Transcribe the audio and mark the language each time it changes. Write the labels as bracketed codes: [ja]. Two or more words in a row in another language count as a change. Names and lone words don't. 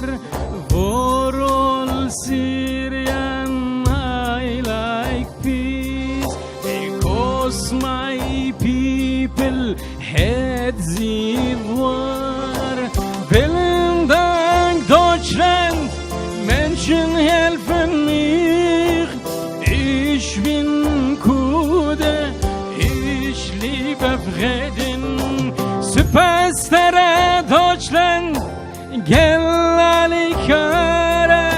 [en] For all Syrian I like peace, because my people had the war. [de] Vielen Dank, Deutschland, Menschen helfen mir. Ich bin Kurde, ich liebe Frieden. Süperstar Deutschland, gel alikara.